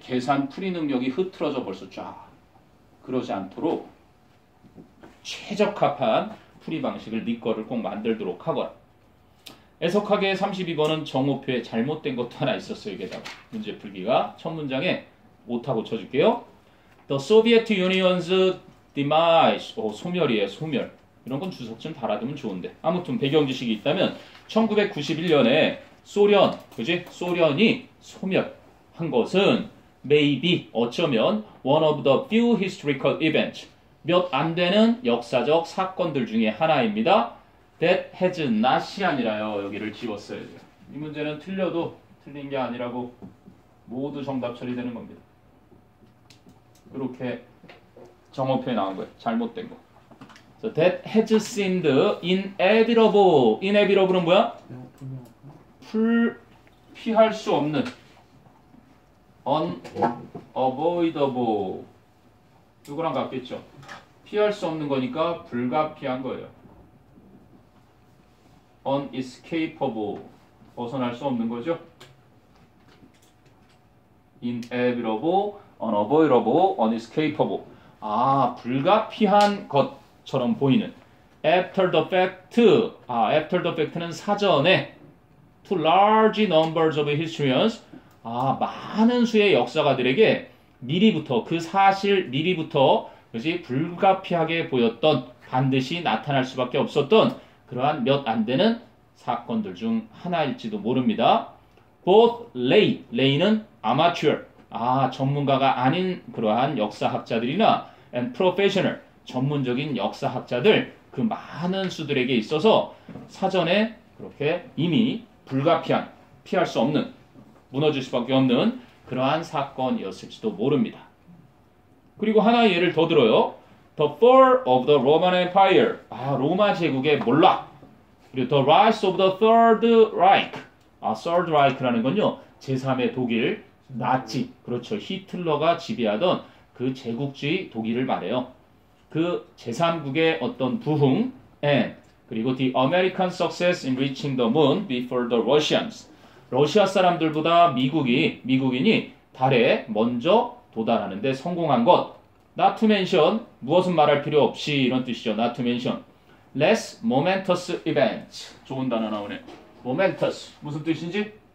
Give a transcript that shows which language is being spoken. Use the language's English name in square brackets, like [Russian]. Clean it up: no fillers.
[Korean] 계산 풀이 능력이 흐트러져 벌써 쫙. 그러지 않도록 최적합한 풀이 방식을 네 거를 꼭 만들도록 하거라. 애석하게 32번은 정오표에 잘못된 것도 하나 있었어요. 여기다가 문제 풀기가 첫 문장에 오타고 쳐줄게요. [English] The Soviet Union's demise. [Korean] 소멸이에요. 소멸. 이런 건 주석쯤 달아두면 좋은데. 아무튼 배경 지식이 있다면 1991년에 소련, 그지? 소련이 소멸한 것은 [English] maybe [Korean] 어쩌면 [English] one of the few historical events. [Korean] 몇 안 되는 역사적 사건들 중에 하나입니다. [English] That has not [Korean] 이 아니라요. 여기를 지웠어야 돼요. 이 문제는 틀려도 틀린 게 아니라고 모두 정답 처리되는 겁니다. 이렇게 정오표에 나온 거예요. 잘못된 거. [English] So that has seemed inevitable. [Korean] inevitable은 뭐야? 피할 수 없는. unavoidable. 이거랑 같겠죠. 피할 수 없는 거니까 불가피한 거예요. unescapable. 벗어날 수 없는 거죠. [English] inevitable, unavoidable, unescapable. [Korean] 불가피한 것처럼 보이는 [English] after the fact. after the fact는 [Korean] 사전에 [English] to large numbers of historians. [Korean] 많은 수의 역사가들에게 미리부터 그 사실 미리부터 그지 불가피하게 보였던 반드시 나타날 수밖에 없었던 그러한 몇 안 되는 사건들 중 하나일지도 모릅니다. Both lay는 amateur, 전문가가 아닌 그러한 역사학자들이나 [English] and professional, [Korean] 전문적인 역사학자들 그 많은 수들에게 있어서 사전에 그렇게 이미 불가피한, 피할 수 없는, 무너질 수밖에 없는 그러한 사건이었을지도 모릅니다. 그리고 하나의 예를 더 들어요. [English] The fall of the Roman Empire. [Korean] 로마 제국의 몰락. 그리고 [English] The rise of the Third Reich. [Korean] Third Reich라는 건요. 제3의 독일, 나치. 그렇죠. 히틀러가 지배하던 그 제국주의 독일을 말해요. 그 제3국의 어떤 부흥, [English] and [Korean] 그리고 [English] the American success in reaching the moon before the Russians. [Korean] 러시아 사람들보다 미국인이 달에 먼저 도달하는데 성공한 것. [English] Not to mention, [Korean] 무엇은 말할 필요 없이 이런 뜻이죠. [English] Not to mention. Less momentous events. [Korean] 좋은 단어 나오네. [English] momentous. [Korean] 무슨 뜻인지?